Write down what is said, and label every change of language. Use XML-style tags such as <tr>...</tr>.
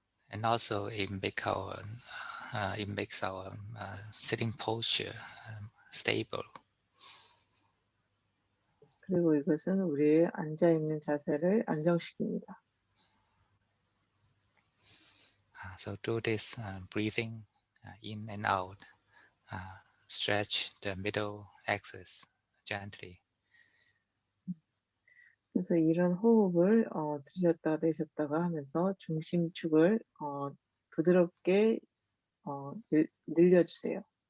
<en>And also it makes our sitting posture stable.</en> <ko>그리고 이것은 우리의 앉아있는 자세를 안정시킵니다.</ko> <en>So do this breathing in and out. Stretch the middle axis gently.</en> <ko>그래서 이런 호흡을 들이셨다가 내셨다가 하면서 중심축을 부드럽게 늘려주세요.</ko>